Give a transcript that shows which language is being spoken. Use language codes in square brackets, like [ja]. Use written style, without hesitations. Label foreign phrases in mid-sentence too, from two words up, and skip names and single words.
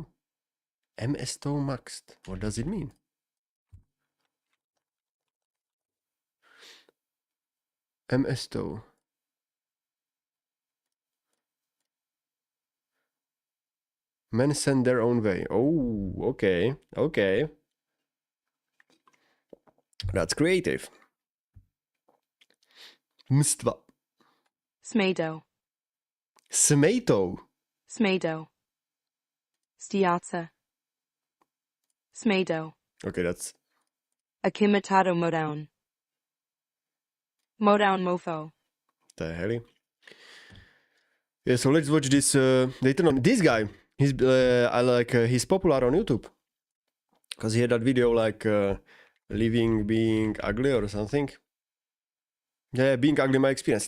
[en] MS-TOW maxed. What does it mean? MS-TOW. Men send their own way. Oh, okay. Okay. That's creative. Mstva. Smado. Smato. Smado. Stiatsa. Smado. Okay, that's... Akimatado Modown. Modown Mofo. The hell? Yeah, so let's watch this. They turn on this guy. He's he's popular on YouTube because he had that video like living being ugly or something. Yeah, being ugly, my experience.